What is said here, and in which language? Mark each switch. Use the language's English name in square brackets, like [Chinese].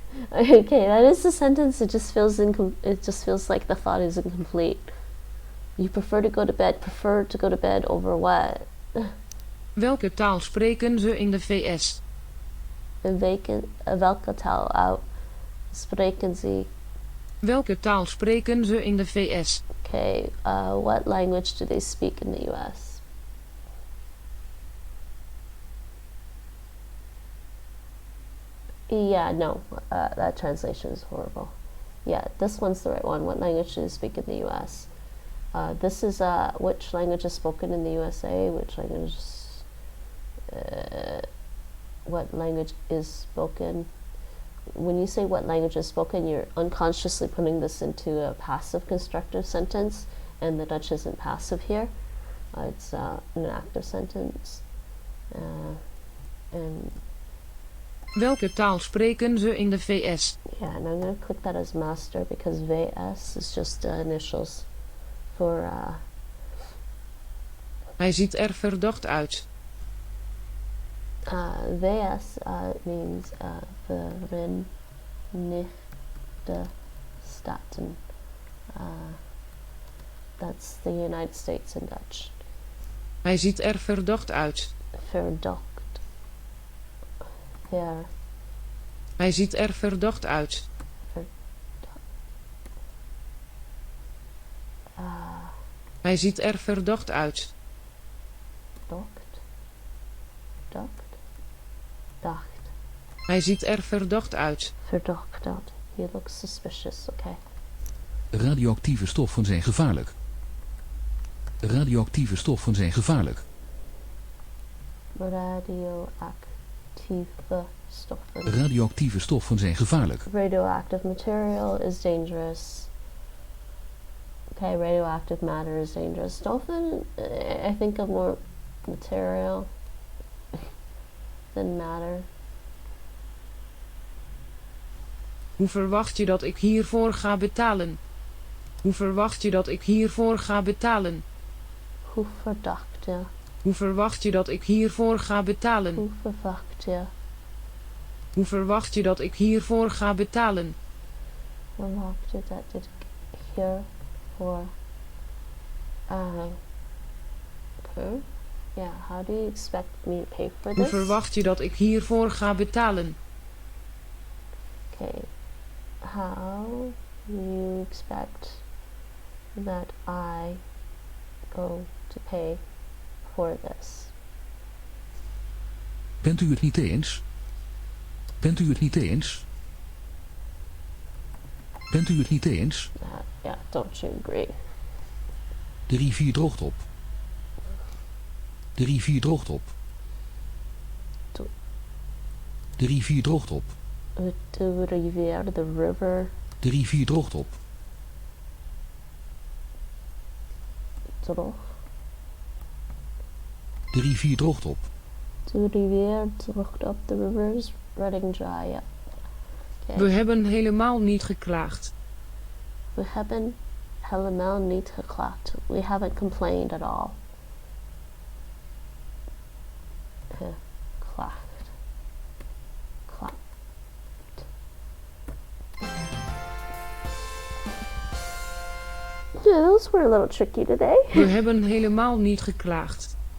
[English] Okay, that is the sentence. It just feels it just feels like the thought is incomplete. You prefer to go to bed. Prefer to go to bed over what? [Dutch] Welke taal spreken ze in de VS? Welke taal spreken ze? Welke taal spreken ze in de VS? [English] Okay, what language do they speak in the U.S.? Yeah, no, that translation is horrible. Yeah, this one's the right one. What language do they speak in the U.S.? This is which language is spoken in the USA, which language, what language is spoken. When you say what language is spoken, you're unconsciously putting this into a passive constructive sentence, and the Dutch isn't passive here. It's an active sentence. And [Dutch] Welke taal spreken ze in de VS? [English] yeah, and I'm going to click that as master because VS is just initials for [Dutch] Hij ziet er verdacht uit. [English] VS means Verenigde Staten. That's the United States in Dutch. [Dutch] Hij ziet er verdacht uit. Verdacht. Hij ziet er verdacht uit. Hij ziet er verdacht uit. Dacht. Hij ziet er verdacht uit. Verdacht out. [English] He looks suspicious. Okay. [Dutch] Radioactieve stoffen zijn gevaarlijk. Radioactieve stoffen zijn gevaarlijk. Radioactieve stoffen. Radioactieve stoffen zijn gevaarlijk. [English] Radioactive material is dangerous. Okay, radioactive matter is dangerous. Stoffen, I think of more material than matter. [Dutch] Hoe verwacht je dat ik hiervoor ga betalen? Hoe verwacht je dat ik hiervoor ga betalen? Hoe verdacht je? Hoe verwacht je dat ik hiervoor ga betalen? Hoe verwacht je? Hoe verwacht je dat ik hiervoor ga betalen? Verwacht je dat ik hiervoor... [English] okay. Yeah, how do you expect me to pay for [Dutch] Hoe [English] this? [Dutch] verwacht je dat ik hiervoor ga betalen? [English] Okay. How do you expect that I go to pay for this? [Dutch] Bent u het niet eens? Bent u het niet eens? Bent u het niet eens? [English] Yeah, don't you agree? [Dutch] De rivier droogt op. De rivier droogt op. De rivier droogt op. De rivier, [English] the river. [Dutch] De rivier droogt op. Droog. De rivier droogt op. De rivier droogt op. [English] The river is running dry. Yeah. Okay. [Dutch] We hebben helemaal niet geklaagd. We hebben helemaal niet geklaagd. [English] We haven't complained at all. [Dutch] Klaagd. Klaagd. [English] Yeah, those were a little tricky today. [Dutch] We hebben helemaal niet geklaagd.